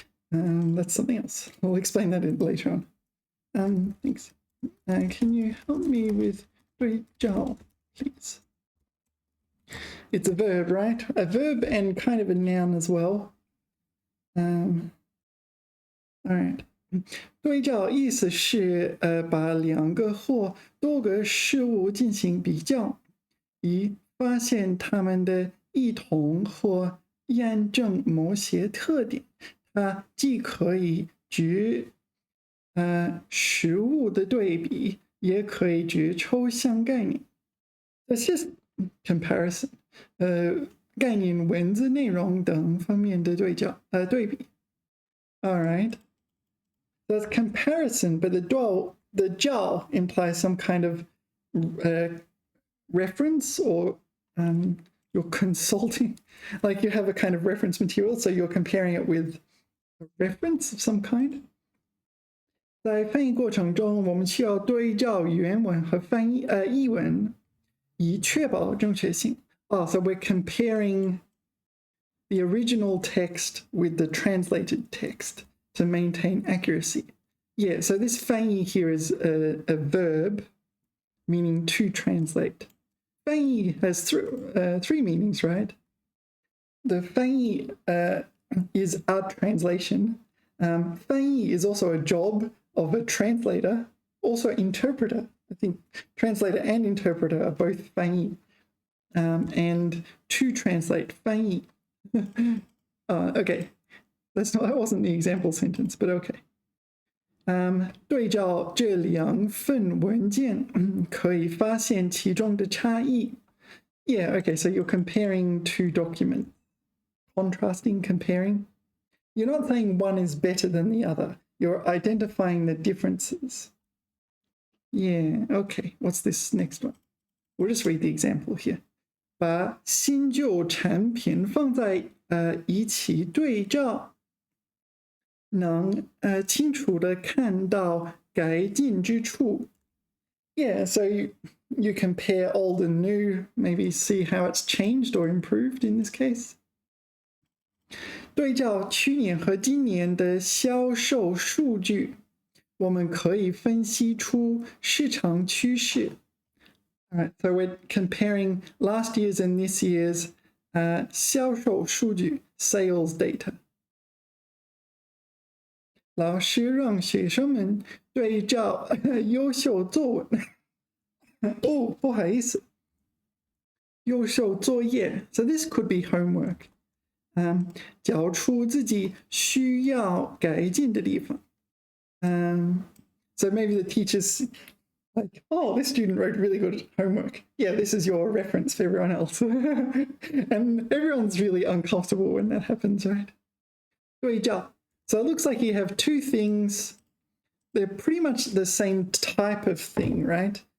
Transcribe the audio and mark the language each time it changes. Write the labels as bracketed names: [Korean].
[English] That's something else. I'll explain that later on. Thanks. Can you help me with 对照, please? It's a verb, right? A verb and kind of a noun as well. All right. [Chinese] 对照意思是把两个或多个事物进行比较，以发现它们的异同或验证某些特点。它既可以举实物的对比，也可以举抽象概念。 [English] That's just comparison. [Chinese] 概念、文字内容等方面的对比。 [English] All right. That's comparison, but the 照 implies some kind of reference or you're consulting, like you have a kind of reference material, so you're comparing it with a reference of some kind. [Chinese] 在翻译过程中，我们需要对照原文和译文，以确保正确性。 [English] So we're comparing the original text with the translated text to maintain accuracy. Yeah, so this 翻译 here is a verb meaning to translate. 翻译 has three meanings, right? The 翻译is a translation. 翻译 is also a job of a translator, also interpreter. I think translator and interpreter are both 翻译. And to translate 翻译. Okay, that wasn't the example sentence, but okay. [Chinese] 对照这两份文件，可以发现其中的差异。 [English] Yeah, okay, so you're comparing two documents. Contrasting, comparing. You're not saying one is better than the other. You're identifying the differences. Yeah, okay. What's this next one? We'll just read the example here. [Chinese] 把新旧产品放在一起对照，能清楚地看到改进之处， [English] Yeah, so you compare old and new, maybe see how it's changed or improved in this case. [Chinese] 对照去年和今年的销售数据，我们可以分析出市场趋势。 [English] All right, so we're comparing last year's and this year's 销售数据 sales data. [Chinese] 老师让学生们对照优秀作文。哦，不好意思，优秀作业。 [English] So this could be homework. [Chinese] 找出自己需要改进的地方。 [English] So maybe the teacher's like, oh, this student wrote really good homework. Yeah, this is your reference for everyone else. And everyone's really uncomfortable when that happens, right? [Chinese] 对照. [English] So it looks like you have two things. They're pretty much the same type of thing, right?